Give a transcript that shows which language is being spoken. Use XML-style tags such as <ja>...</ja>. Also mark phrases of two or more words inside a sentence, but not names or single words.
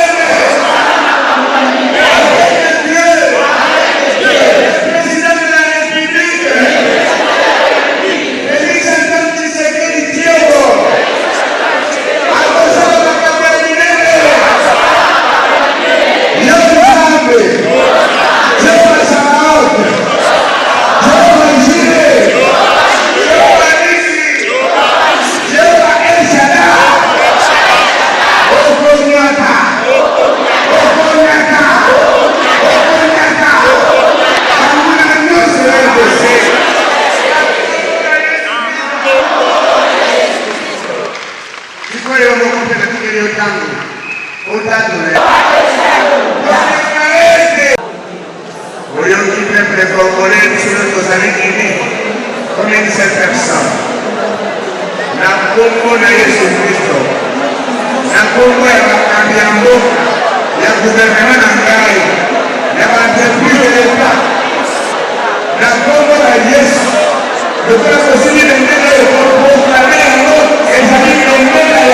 <fr>Avec Dieu. Président de la République. Félix Antoine Tshisekedi Tshilombo.</fr> <ln>Akosala makambo ya minene. Yo Nzambe. Yehova Sabaoth. Yehova Jireh. Yehova Nisi. Yehova El Shaddai. Okonyata. Okonyata. Okonyata. Banguna nyonso ya RDC. Sikoyo moko mpe natikeli yo ntango otatole. Oyoki</ln> <fr>peuple congolais</fr> <ln>biso nyonso tozali ini</ln> <fr>combien de cette personne</fr> <ln>na kombo na Yesu Kristo, na kombo ya bakambi ya mboka, ya gouvernement na ngai, ya baentreprise</ln> <fr>de l'État,</fr> <ln>na kombo na Yesu lokola tosili bendele oproklame yango ezali bendele ya</ln>